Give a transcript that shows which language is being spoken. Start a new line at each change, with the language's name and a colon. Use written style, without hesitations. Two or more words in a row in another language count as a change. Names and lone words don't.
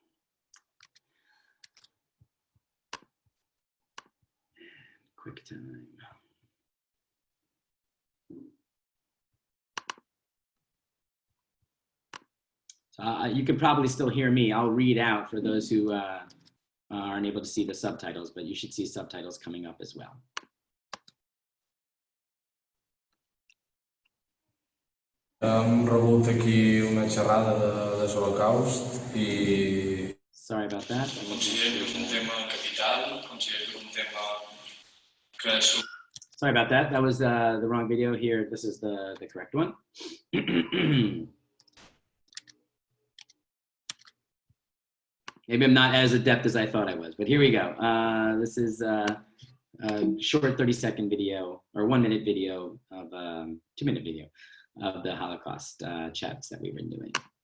English: Quick time. So you can probably still hear me. I'll read out for those who aren't able to see the subtitles, but you should see subtitles coming up as well.
Catalan: Hem rebut aquí una xerrada de l'Holocaust i...
English: Sorry about that.
Catalan: Considero que és un tema capital, considero que és un tema que...
English: Sorry about that. That was the wrong video here. This is the correct one. Maybe I'm not as adept as I thought I was, but here we go. This is a short 30-second video or 1-minute video of 2-minute video of the Holocaust chats that we've been doing.